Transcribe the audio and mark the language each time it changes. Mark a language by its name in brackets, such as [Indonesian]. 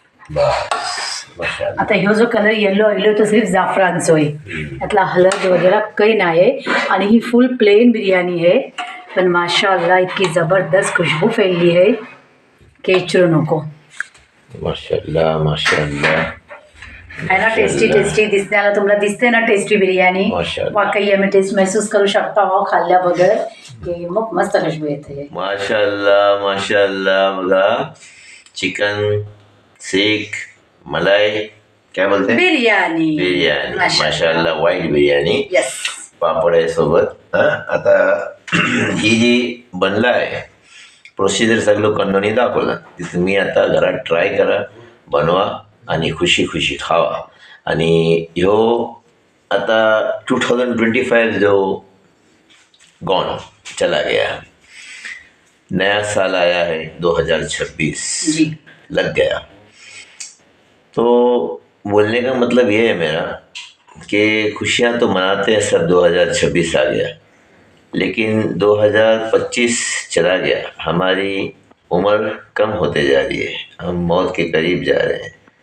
[Marathi] बस माशाअल्लाह. आता ह्यो जो कलर येलो आयलो तो सिर्फ जाफरानचो आहे. यातला हळद वगैरे काही नाही आहे आणि ही फुल प्लेन बिर्याणी आहे. पण माशाअल्लाह इतकी जबरदस्त खुशबू फैलली आहे की विचारू नको. माशाअल्लाह माशाअल्लाह. आहे ना टेस्टी टेस्टी दिसण्याला तुम्हाला दिसते ना टेस्टी बिर्याणी. माशाअल्लाह. वाकई आम्ही टेस्ट महसूस करू शकता हो खाल्ल्याबद्दल की मग मस्त खुशबू येते. माशाअल्लाह माशाअल्लाह. बघा चिकन सीख मलाई [Hindi] क्या बोलते हैं, [Marathi] बिर्याणी. बिर्याणी. माशाअल्लाह व्हाईट बिर्याणी. यस. पापड आहे सोबत. आता ही जी बनला आहे प्रोसिजर सगळं कंडोनी दाखवलं ती तुम्ही आता घरात ट्राय करा, बनवा आणि खुशी खुशी खावा. आणि ह्यो आता [Hindi] 2025 जो गॉन चला गया, नया साल आया है 2026 जी. लग गया. तो बोलने का मतलब ये है मेरा कि खुशियाँ तो मनाते हैं सब. 2026 आ गया लेकिन 2025 चला गया. हमारी उम्र कम होते जा रही है, हम मौत के करीब जा रहे हैं.